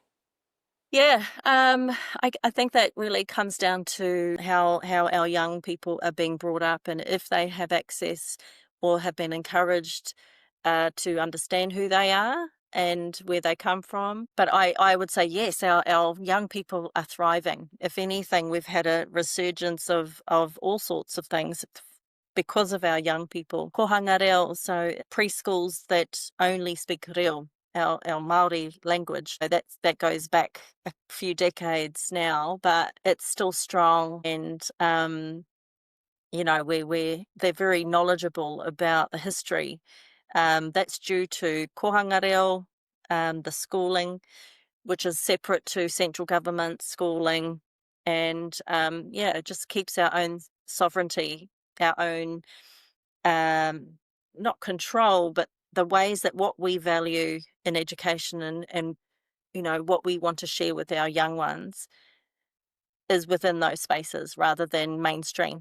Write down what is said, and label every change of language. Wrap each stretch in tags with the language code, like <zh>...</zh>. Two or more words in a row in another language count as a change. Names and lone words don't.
<en>Yeah, I think that really comes down to how our young people are being brought up, and if they have access or have been encouraged to understand who they are and where they come from. But I would say yes, our young people are thriving. If anything, we've had a resurgence of all sorts of things because of our young people.</en> <mi>Kohanga reo,</mi> <en>so preschools that only speak reo, our Māori language. So that goes back a few decades now, but it's still strong, and they're very knowledgeable about the history. That's due to</en> <mi>kohanga reo,</mi> <en>the schooling, which is separate to central government schooling, and it just keeps our own sovereignty, our own not control, but the ways that what we value in education and what we want to share with our young ones is within those spaces rather than mainstream.</en>